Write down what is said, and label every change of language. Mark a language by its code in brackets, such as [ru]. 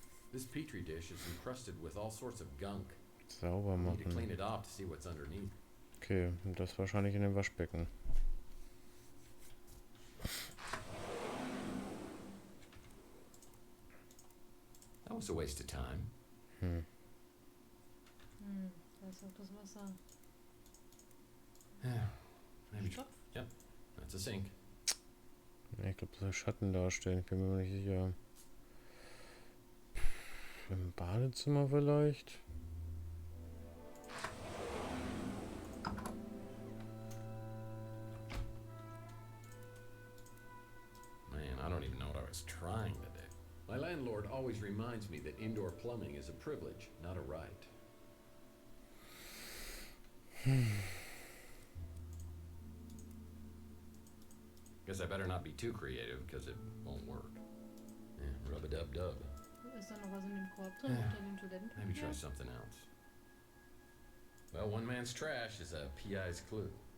[en] This petri dish is encrusted with all sorts of gunk. [de] Sauber [en] I need to clean [de] machen. [en] it off to see what's underneath. [de] Okay, und das wahrscheinlich in dem Waschbecken. [en] That was a waste of time. [de] Da ist auch das Wasser. [en] Maybe. [de] Stopf. [en] Yep, that's a sink. [de] Ja, ich glaube, das soll Schatten darstellen. Ich bin mir nicht sicher. Im Badezimmer vielleicht? [en] Man, I don't even know what I was trying to do. My landlord always reminds me that indoor plumbing is a privilege, not a right. Guess I better not be too creative, because it won't work. Yeah, rub-a-dub-dub. [de] Ist da noch was in dem Korb drin unter dem Toilettenpapier? [en] Maybe try something else. Well, one man's trash is a PI's clue.